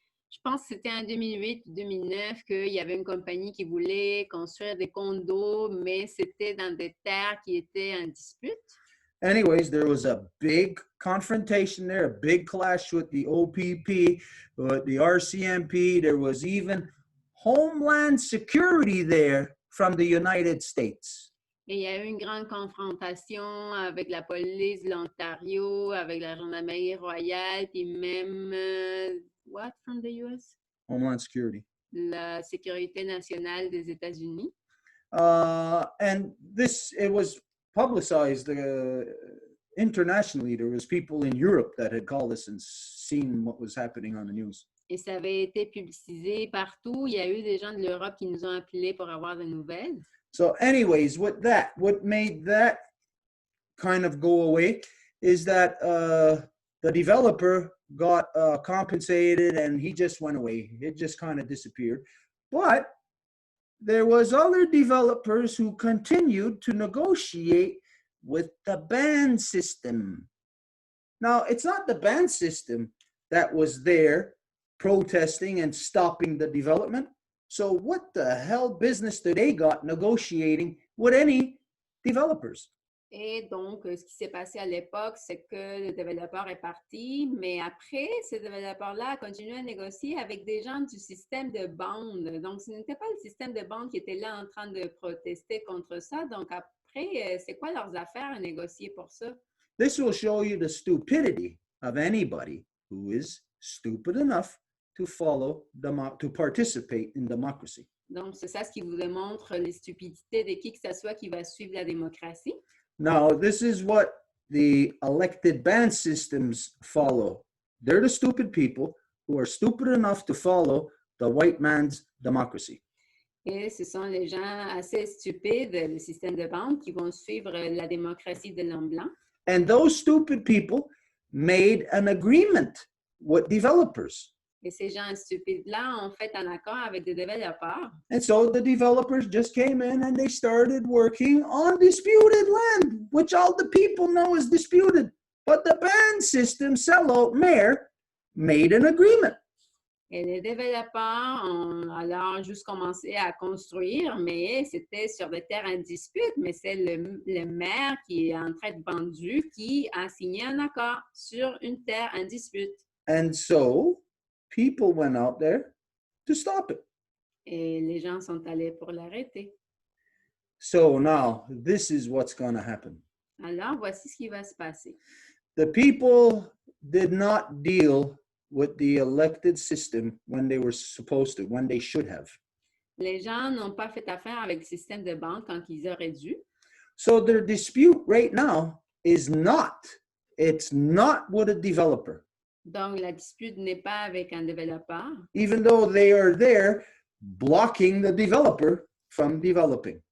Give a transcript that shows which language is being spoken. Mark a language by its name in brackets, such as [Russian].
[French] je pense que c'était en 2008-2009 qu'il y avait une compagnie qui voulait construire des condos, mais c'était dans des terres qui étaient en dispute. [English] Anyways, there was a big confrontation there, a big clash with the OPP, with the RCMP. There was even Homeland Security there from the United States. [French] Et il y a eu une grande confrontation avec la police de l'Ontario, avec la gendarmerie royale, puis même, [English] what from the US? Homeland Security. [French] La sécurité nationale des États-Unis. [English] And this, it was publicized internationally. There was people in Europe that had called us and seen what was happening on the news. [French] Et ça avait été publicisé partout. Il y a eu des gens de l'Europe qui nous ont appelés pour avoir des nouvelles. [English] So anyways, with that, what made that kind of go away is that the developer got compensated and he just went away. It just kind of disappeared. But there was other developers who continued to negotiate with the ban system. Now, it's not the ban system that was there protesting and stopping the development. So what the hell business do they got negotiating with any developers? [French] Et donc, ce qui s'est passé à l'époque, c'est que le développeur est parti, mais après, ce développeur-là a continué à négocier avec des gens du système de bande. Donc, ce n'était pas le système de bande qui était là en train de protester contre ça. Donc, après, c'est quoi leurs affaires à négocier pour ça? [English] This will show you the stupidity of anybody who is stupid enough to follow, to participate in democracy. [French] Donc, c'est ça ce qui vous démontre les stupidités de qui que ce soit qui va suivre la démocratie. [English] Now, this is what the elected band systems follow. They're the stupid people who are stupid enough to follow the white man's democracy. [French] Et ce sont les gens assez stupides, le système de bande, qui vont suivre la démocratie de l'homme blanc. [English] And those stupid people made an agreement with developers. [French] Et ces gens stupides-là ont fait un accord avec des développeurs. [English] And so the developers just came in and they started working on disputed land, which all the people know is disputed. But the band system sellout mayor made an agreement. [French] Et les développeurs ont alors juste commencé à construire, mais c'était sur des terres en dispute, mais c'est le maire qui est en train de vendu qui a signé un accord sur une terre en dispute. [English] And so people went out there to stop it. [French] Et les gens sont allés pour l'arrêter. [English] So now this is what's going to happen. [French] Alors, voici ce qui va se passer. [English] The people did not deal with the elected system when they were supposed to, when they should have. [French] Les gens n'ont pas fait affaire avec le système de bande quand ils auraient dû. [English] So their dispute right now is not, it's not with a developer. [French] Donc, la dispute n'est pas avec un développeur, [English] Even though they are there blocking the developer from developing.